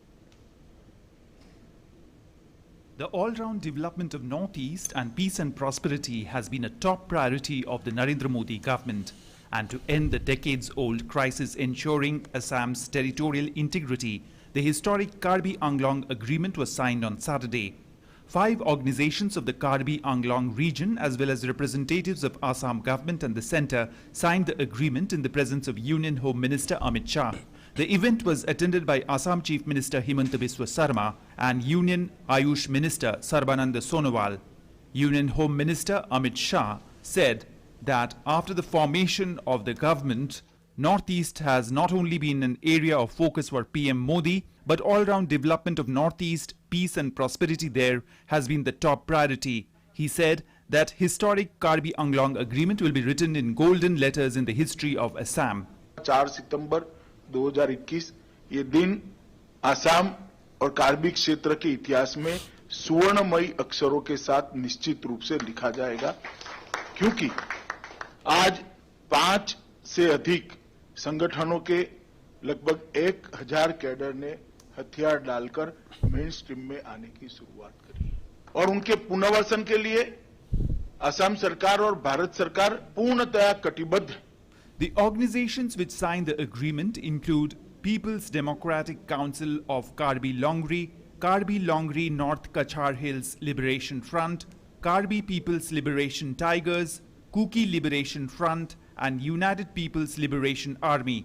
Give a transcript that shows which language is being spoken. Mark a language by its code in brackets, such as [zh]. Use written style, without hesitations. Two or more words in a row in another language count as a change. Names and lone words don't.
[en] The all-round development of Northeast and peace and prosperity has been a top priority of the Narendra Modi government, and to end the decades-old crisis ensuring Assam's territorial integrity, the historic Karbic Anglong agreement was signed on Saturday. 5 organizations of the Karbic Anglong region as well as representatives of Assam government and the centre signed the agreement in the presence of Union Home Minister Amit Shah. The event was attended by Assam Chief Minister Himanta Biswa Sarma and Union Ayush Minister Sarbananda Sonowal. Union Home Minister Amit Shah said that after the formation of the government, Northeast has not only been an area of focus for PM Modi, but all-round development of Northeast, peace and prosperity there has been the top priority. He said that historic Karbic Anglong agreement will be written in golden letters in the history of Assam. [hi] 4 सितंबर 2021 ये दिन असम और कार्बिक क्षेत्र के इतिहास में सुवर्णमयी अक्षरों के साथ निश्चित रूप से लिखा जाएगा, क्योंकि आज 5 से अधिक संगठनों के लगभग 1000 कैडर ने हथियार डालकर [en] main stream [hi] में आने की शुरुआत करी है और उनके पुनर्वसन के लिए असम सरकार और भारत सरकार पूर्णतया कटिबद्ध है. [en] The organizations which signed the agreement include People's Democratic Council of Karbi Longri, Karbi Longri North Kachar Hills Liberation Front, Karbi People's Liberation Tigers, Kuki Liberation Front and United People's Liberation Army.